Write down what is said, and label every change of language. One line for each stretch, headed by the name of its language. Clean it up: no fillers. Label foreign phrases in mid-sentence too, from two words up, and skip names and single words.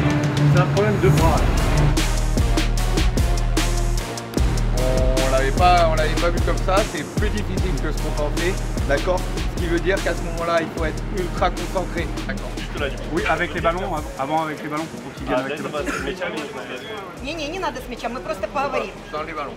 French: C'est un problème de bras. On l'avait pas vu comme ça, c'est plus difficile que ce qu'on pensait, d'accord? Ce qui veut dire qu'à ce moment-là, il faut être ultra concentré, d'accord? Oui, avec les ballons, avant avec les ballons pour qu'ils viennent avec les ballons.
Russian: Не надо с мячом, мы просто поговорим.
French: Dans les ballons.